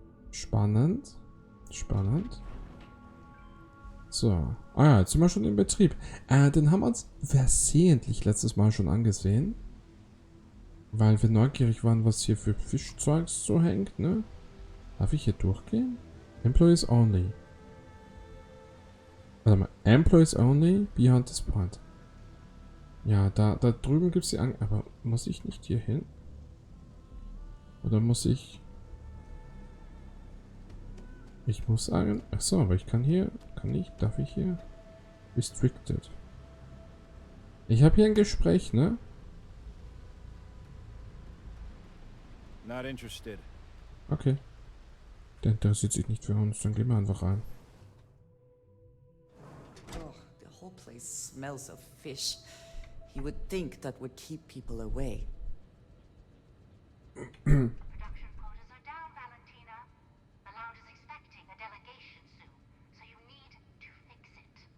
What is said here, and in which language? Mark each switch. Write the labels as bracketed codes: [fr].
[de] Spannend. Spannend. So. Ah ja, jetzt sind wir schon im Betrieb. Den haben wir uns versehentlich letztes Mal schon angesehen. Weil wir neugierig waren, was hier für Fischzeugs so hängt, ne? Darf ich hier durchgehen? [en] Employees only. [de] Warte mal. [en] Employees only beyond this point. [de] Ja, da drüben gibt es die aber muss ich nicht hier hin? Oder muss ich... Ich muss sagen... Achso, aber ich kann hier... Kann ich? Darf ich hier? Restricted. Ich habe hier ein Gespräch, ne? [en] Not interested. Okay. [de] Der interessiert sich nicht für uns. Dann gehen wir einfach rein. [en] Oh, the whole place smells of fish. You would think that would keep people away. Production quotas are down, Valentina. The lounge is expecting a delegation soon, so you need to fix it.